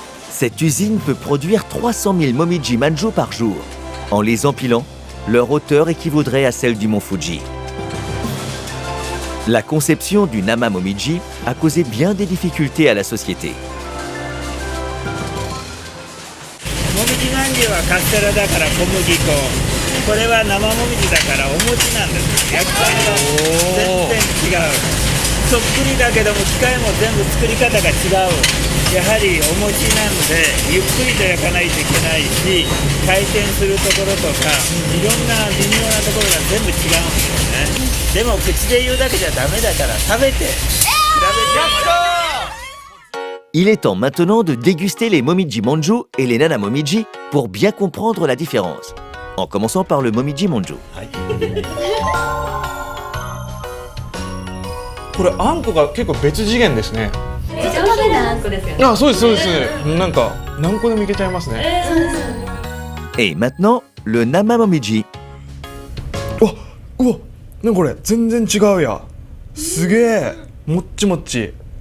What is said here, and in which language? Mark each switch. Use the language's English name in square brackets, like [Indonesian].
[French] Cette usine peut produire 300 000 Momiji Manju par jour. En les empilant, leur hauteur équivaudrait à celle du mont Fuji. La conception du Nama Momiji a causé bien des difficultés à la société. [Japanese] もみじまんじゅうはカステラだから小麦粉。これは生もみじだからお餅なんです。焼き方が全然違う。そっくりだけども機械も全部作り方が違う。やはりお餅なのでゆっくりと焼かないといけないし、回転するところとかいろんな微妙なところが全部違うんですよね。でも口で言うだけじゃダメだから食べて比べて。 [French] Il est temps maintenant de déguster les momiji manju et les nana momiji pour bien comprendre la différence. En commençant par le momiji manju. [Japanese] これあんこが結構別次元ですね。めっちゃ食べるあんこですよね。あ、そうですそうです。なんか何個でもいけちゃいますね。 [French] Et maintenant, le nama momiji. [Japanese] うわ、なんかこれ全然違うや。すげえ、もっちもっち。